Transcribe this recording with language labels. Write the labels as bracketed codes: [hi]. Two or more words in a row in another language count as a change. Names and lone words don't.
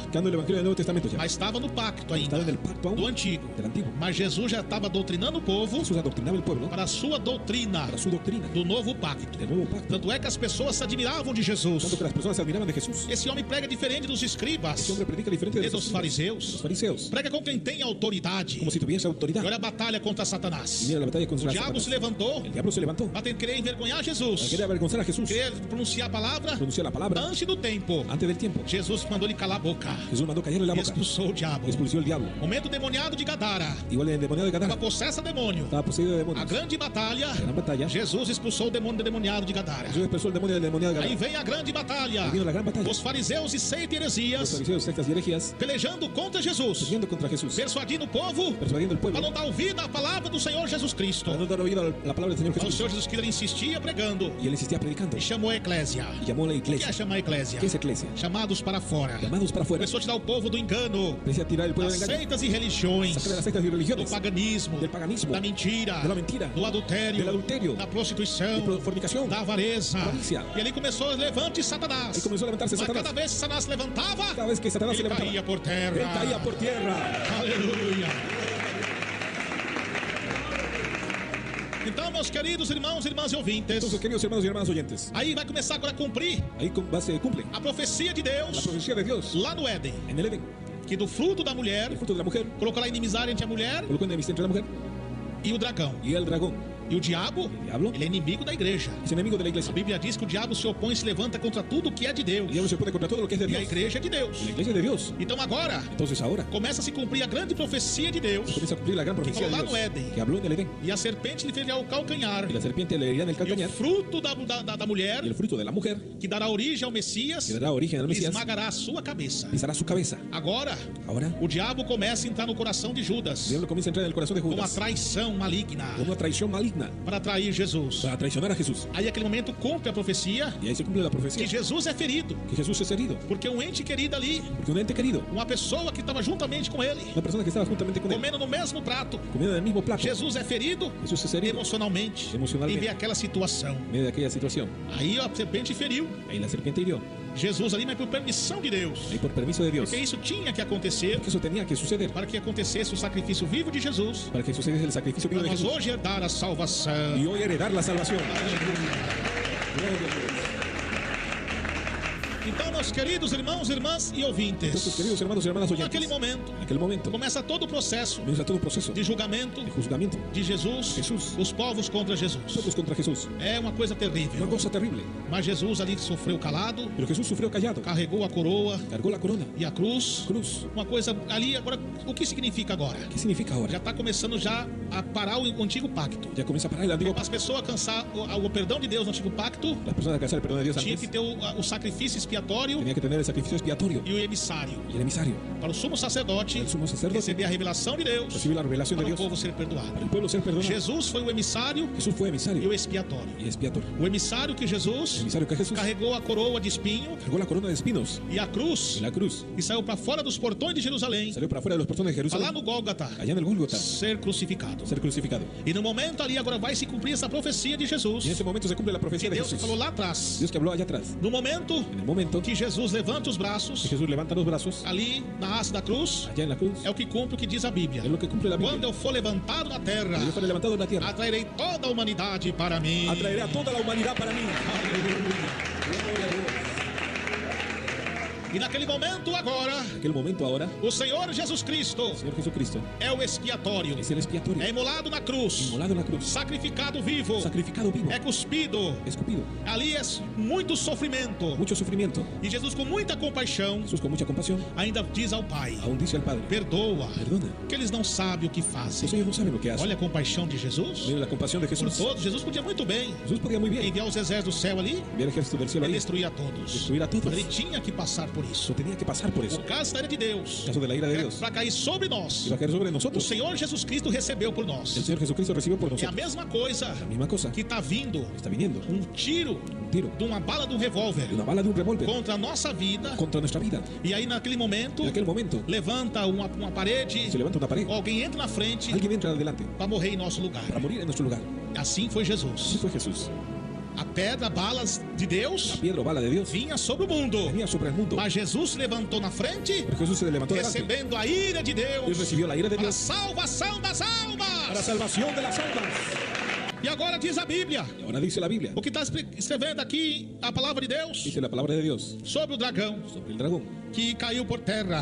[es] Dando el evangelio del Nuevo Testamento ya. [pt] Mas estava no pacto ainda, [es] Estaba en el pacto [pt] do [es] aún [pt] antigo. [es] del antiguo. [pt] Mas Jesus já estava doutrinando o povo [es] Jesús adoctrinaba el pueblo [pt] para a sua doutrina [es] para su doctrina [pt] do novo pacto. [es] del nuevo pacto. [pt] Tanto é que as pessoas se admiravam de [es] Tanto [pt] Jesus. [es] que las personas se admiraban de Jesús. [pt] Esse homem prega diferente dos [es] Este [pt] escribas [es] hombre predica diferente de [pt] e dos [es] los [pt] fariseus. [es] fariseos. [pt] Prega com quem tem autoridade. [es] Como si tuviese [pt] E [es] autoridad. [pt] olha a batalha contra [es] Y [pt] Satanás. [es] mira la batalla [pt] O [es] contra [pt] diabo [es] Satanás. [pt] se levantou [es] El diablo se levantó. [pt] para querer envergonhar [es] Para [pt] Jesus. [es] querer avergonzar a Jesús. [pt] Querer pronunciar a palavra [es] Pronunciar la palabra [pt] antes do tempo. [es] antes del tiempo. [pt] Jesus mandou ele calar a boca. [es] Jesús mandó callarle la [pt] E [es] boca. [pt] expulsou o diabo. [es] Expulsó el diablo. [pt] Momento demoniado de Gadara. [es] Igual el endemoniado de [pt] Estava [es] Gadara. [pt] possessa demônio. [es] Estaba poseído de [pt] A [es] demonios. [pt] grande batalha. [es] La gran batalla. [pt] Jesus expulsou o demônio endemoniado de Gadara. [es] Jesús expulsó el demonio del endemoniado de [pt] Aí [es] Gadara. [pt] vem a grande batalha. [es] Ahí vino la gran batalla. [pt] Os fariseus e seita e [es] Los [pt] heresias [es] fariseos, sectas y herejías [pt] pelejando contra Jesus, [es] peleando contra Jesús. [pt] persuadindo o povo [es] Persuadiendo al [pt] para [es] pueblo. [pt] não dar ouvido à palavra do Senhor Jesus Cristo. [es] Para no dar oído a la palabra del Señor [pt] Mas o [es] Jesús. [pt] Senhor Jesus Cristo ele insistia pregando [es] Y él insistía predicando. [pt] e chamou a eclésia. [es] Y llamó a la [pt] O que é [es] iglesia. [pt] chamar a eclésia? [es] ¿Qué es iglesia? [pt] Chamados para fora. [es] Llamados para afuera. [pt] Começou a tirar o povo do engano, [es] Decía tirar el pueblo [pt] das [es] del engaño. [pt] seitas e religiões, [es] Sacar de las sectas y [pt] do [es] religiones. [pt] paganismo, [es] Del paganismo. [pt] da mentira, [es] De la mentira. [pt] do adultério, [es] Del adulterio. [pt] da prostituição, [es] De fornicación. [pt] da avareza. [es] Avaricia. [pt] E ali começou a levante Satanás. [es] Ahí comenzó a levantarse [pt] Mas [es] Satanás. [pt] cada vez que Satanás levantava, [es] Cada vez que Satanás se [pt] ele [es] levantaba, [pt] caía por terra. [es] él caía por tierra. [pt] Aleluia. Então, meus queridos irmãos, irmãs e ouvintes, [es] Entonces, queridos hermanos y hermanas oyentes, [pt] aí vai começar agora a cumprir [es] ahí se cumple [pt] a profecia de [es] la [pt] Deus [es] profecía de Dios [pt] lá no Éden, [es] en el Edén. [pt] que do fruto da mulher [es] El fruto de la mujer [pt] colocará inimizade entre a mulher [es] colocó enemistad entre la mujer [pt] e o dragão. [es] y el dragón. [pt] E o diabo, [es] El diablo [pt] ele é inimigo da igreja. [es] es enemigo de la [pt] A [es] iglesia. [pt] Bíblia diz que o diabo se opõe e se levanta contra tudo que é de Deus. [es] El diablo se pone contra todo lo que es de [pt] E a [es] Dios. [pt] igreja é de Deus. [es] La iglesia es de Dios. [pt] Então agora, [es] Entonces ahora [pt] começa a se cumprir a grande profecia de Deus. [es] comienza a cumplir la gran profecía de [pt] falou lá no [es] Dios [pt] Éden. [es] que habló en el Edén. [pt] E a serpente lhe ferirá o calcanhar. [es] Y la serpiente le herirá en el [pt] E o [es] calcañar. [pt] fruto da mulher, [es] Y el fruto de la mujer [pt] que dará origem ao Messias, [es] que dará origen al Mesías [pt] esmagará a sua cabeça. [es] pisará su cabeza. [pt] Agora, [es] Ahora [pt] o diabo começa a entrar no coração de [es] el [pt] Judas [es] diablo comienza a entrar en el corazón de [pt] com uma [es] Judas [pt] traição maligna [es] con una traición maligna [pt] para trair Jesus. [es] para traicionar a Jesús. [pt] Aí, naquele momento, cumpre a profecia [es] Y ahí se cumple la [pt] que [es] profecía [pt] Jesus é ferido, [es] que Jesús es herido. [pt] porque um ente querido ali, [es] Porque un ente querido, [pt] uma pessoa que estava juntamente com ele, [es] una persona que estaba juntamente con él, [pt] comendo no mesmo prato, [es] comiendo del mismo plato, [pt] Jesus é ferido [es] Jesús es herido [pt] emocionalmente, [es] Emocionalmente. [pt] e vê aquela situação. [es] en medio de aquella situación. [pt] Aí a serpente feriu, [es] Ahí la serpiente hirió. [pt] Jesus ali, mas por permissão de Deus. [es] Y por permiso de Dios. [pt] Porque isso tinha que acontecer [es] Porque eso tenía que suceder. [pt] para que acontecesse o sacrifício vivo de Jesus. [es] Para que sucediese el sacrificio vivo [pt] Para [es] de [pt] nós [es] Jesús. [pt] hoje herdar a salvação. [es] Y hoy heredar la salvación. [pt] Então, meus queridos irmãos, irmãs e ouvintes, [es] Entonces, queridos hermanos y hermanas oyentes, [pt] naquele momento, [es] en aquel momento [pt] começa todo o processo [es] comienza todo el proceso [pt] de julgamento [es] de juzgamiento. [pt] de Jesus, [es] Jesus. [pt] os povos contra Jesus. [es] Todos contra Jesús. [pt] É uma coisa terrível. [es] Una cosa terrible. [pt] Mas Jesus ali sofreu calado, [es] Pero Jesús sufrió callado. [pt] carregou a coroa [es] Cargó la corona. [pt] e a cruz. [es] Cruz. [pt] Uma coisa ali, agora, o que significa agora? [es] ¿Qué significa [pt] Já [es] ahora? [pt] está começando já a parar o antigo pacto. [es] Ya comienza a parar el antiguo [pt] Para as pessoas alcançar o perdão de Deus no antigo pacto, [es] Las personas alcanzar el perdón de Dios [pt] tinha [es] antes [pt] que ter o sacrifício expiatório [es] tenía que tener el sacrificio expiatorio [pt] e o emissário. [es] y el emisario. [pt] Para o sumo sacerdote [es] El sumo sacerdote [pt] receber a revelação de Deus, [es] recibe la revelación de [pt] para o [es] Dios [pt] povo ser perdoado. [es] para el pueblo ser perdonado. [pt] Jesus foi o emissário [es] Jesús fue [pt] e [es] emisario [pt] o expiatório. [es] y expiatorio. [pt] O emissário que [es] El [pt] Jesus [es] emisario que Jesús [pt] carregou a coroa de espinho [es] cargó la corona de espinos [pt] e a cruz [es] y la cruz. [pt] e saiu para fora dos portões de Jerusalém, [es] Salió para afuera de los portones de [pt] para lá [es] Jerusalén, [pt] no Gólgota, [es] allá en el Gólgota, [pt] ser crucificado. [es] ser crucificado. [pt] E no momento ali agora vai se cumprir essa profecia de Jesus, [es] Y en ese momento se cumple la [pt] que [es] profecía de [pt] Deus [es] Jesús. [pt] falou lá atrás. [es] Dios que habló allá atrás. [pt] No momento [es] En el momento [pt] que Jesus levanta os braços, [es] que Jesús levanta los brazos, [pt] ali na haste da cruz, [es] allá en la cruz, [pt] é o que cumpre o que diz a Bíblia. [es] es lo que cumple la [pt] Quando [es] Biblia. [pt] eu for levantado na terra, [es] Cuando yo fuera levantado en la tierra, [pt] atrairei toda a humanidade para mim. [es] atraeré a toda la humanidad para mí. [pt] E naquele momento agora, [es] En aquel momento ahora, [pt] o Senhor Jesus Cristo [es] el Señor Jesucristo [pt] é o expiatório, [es] es el expiatorio, [pt] é imolado na cruz, [es] inmolado en la cruz, [pt] sacrificado vivo, [es] sacrificado vivo, [pt] é cuspido. [es] escupido, [pt] Ali é muito sofrimento. [es] mucho sufrimiento. [pt] E Jesus, com muita compaixão, [es] Jesús con mucha compasión [pt] ainda diz ao Pai: [es] aún dice al Padre, [pt] perdoa, [es] perdona, [pt] que eles não sabem o que fazem. [es] pues ellos no saben lo que hacen. [pt] Olha a compaixão de Jesus [es] Miren la compasión de [pt] por [es] Jesús. [pt] todos. Jesus podia muito bem [es] Jesús podía muy bien [pt] enviar os exércitos do céu ali [es] enviar el ejército del cielo [pt] e [es] ahí, [pt] destruir a todos. [es] destruir a todos. [pt] Mas ele tinha que passar por isso. [es] Eso tenía que pasar por eso. [pt] O caso da ira de Deus [es] El caso de la ira de [pt] é [es] Dios [pt] para cair sobre nós. [es] iba a caer sobre [pt] O [es] nosotros. [pt] Senhor Jesus Cristo recebeu por [es] El [pt] nós. [es] Señor Jesucristo recibió por [pt] É a [es] nosotros. [pt] mesma coisa [es] La misma cosa [pt] que está vindo [es] está viniendo. [pt] um tiro [es] Un tiro [pt] de uma bala de um revólver [es] de una bala de un revólver [pt] contra a nossa vida. [es] contra nuestra vida. [pt] E aí naquele momento [es] En aquel momento [pt] levanta uma parede, [es] se levanta una pared. [pt] alguém entra na frente [es] Alguien entra adelante [pt] para morrer em nosso lugar. [es] para morir en nuestro lugar. [pt] Assim foi [es] Así [pt] Jesus. [es] fue Jesús. [pt] A pedra, balas de Deus [es] La piedra o bala de Dios [pt] vinha sobre o mundo. [es] venía sobre el mundo. [pt] Mas Jesus se levantou na frente, [es] Pero Jesús se levantó adelante. [pt] recebendo a ira de [es] Él [pt] Deus [es] recibió la ira de [pt] para a [es] Dios [pt] salvação das [es] para [pt] almas. [es] salvación de las almas. [pt] E agora diz a Bíblia, [es] Y ahora dice la Biblia, [pt] o que está escrevendo aqui a palavra de Deus [es] dice la palabra de Dios [pt] sobre o dragão [es] sobre el dragón. [pt] que caiu por terra